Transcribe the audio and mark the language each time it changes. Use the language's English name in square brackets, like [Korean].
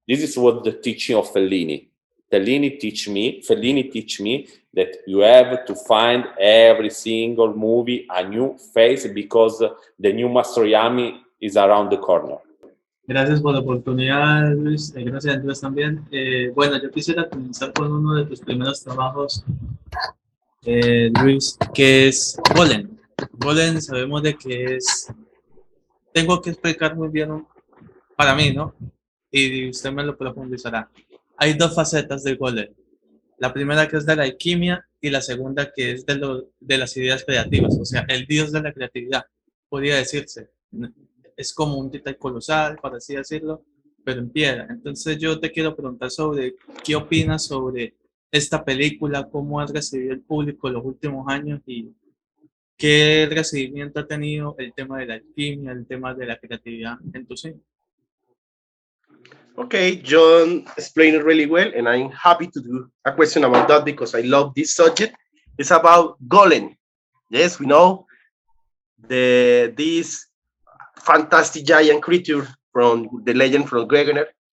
[English] This is what the teaching of Fellini. Fellini teach me that you have to find every single movie a new face because the new Mastroianni is around the corner. [Spanish] Gracias por la oportunidad, Luis. Gracias, Andrés, también. Bueno, yo quisiera comenzar con uno de tus primeros trabajos, Luis, que es Golem. Golem sabemos de que es... Tengo que explicar muy bien para mí, ¿no? Y usted me lo profundizará. Hay dos facetas del Golem. La primera que es de la alquimia y la segunda que es de las ideas creativas, o sea, el dios de la creatividad, podría decirse. Es como un titán colosal, por así decirlo, pero en piedra. Entonces yo te quiero preguntar sobre qué opinas sobre esta película, cómo has recibido el público en los últimos años y qué recibimiento ha tenido el tema de la alquimia, el tema de la creatividad en tu cine. [English] Okay, Jhon explained it really well, and I'm happy to do a question about that because I love this subject. It's about Golem. Yes, we know this fantastic giant creature from the legend from Gregoner.